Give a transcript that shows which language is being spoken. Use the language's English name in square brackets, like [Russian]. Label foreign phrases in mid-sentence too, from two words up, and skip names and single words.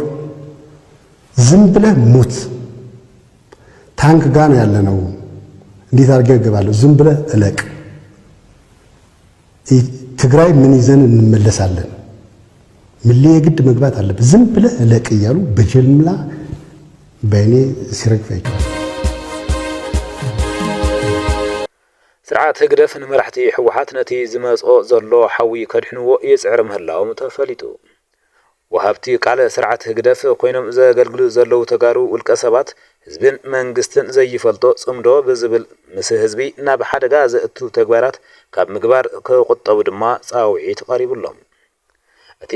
[Amharic] ዝም ብለህ ሙት፣ ታንክ ጋር ነው ያለነው፣ እንዴት አድርገህ እገባለሁ? ዝም ብለህ እለቅ፣ ትግራይ ምን ይዘን እንመለሳለን፣ ምሌ የግድ መግባት አለበት፣ ዝም ብለህ እለቅ እያሉ በጀምላ በእኔ ሲረግፋቸው [Tigrinya] ስርዓት ህግደፍ ንመራሕቲ ሕወሓት ነቲ ዝመጾ ዘሎ ሓዊ ከድሕንዎ ይጽዕር ምህላዎም ተፈሊጡ። ወሃብቲ ቃለ ስርዓት ህግደፍ ኮይኖም ዘገልግሉ ዘለው ተጋሩ ውልቀ ሰባት ህዝብን መንግስትን ዘይፈልጦ ጽምዶ ብዝብል ምስ ህዝቢ ናብ ሓደጋ ዘእቱ ተግባራት ካብ ምግባር ክቁጠቡ ድማ ጻውዒት ቀሪቡሎም። እቲ